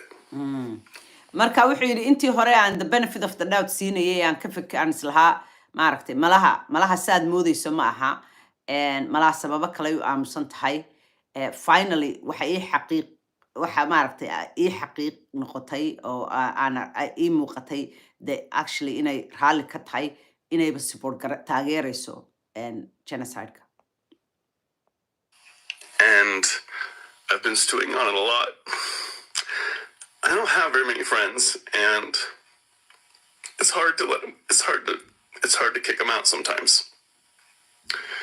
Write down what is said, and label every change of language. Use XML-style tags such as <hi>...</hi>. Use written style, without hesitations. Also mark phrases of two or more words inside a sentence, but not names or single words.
<so>marka wuxuu yidhi intii hore aan</so> <en>the benefit of the doubt</en> <so>siinayay aan ka fikiraan islahaa maaragtay malaha saad moodayso ma aha malaha sababo kale u aamusan tahay finally waxa maaragtay ii xaqiiq noqotay oo ii muuqatay actually inay raalli ka tahay inayba support taageerayso genocide-ka</so> <en>And I've been stewing on it a lot. I don't have very many friends, and it's hard to kick them out sometimes.</en>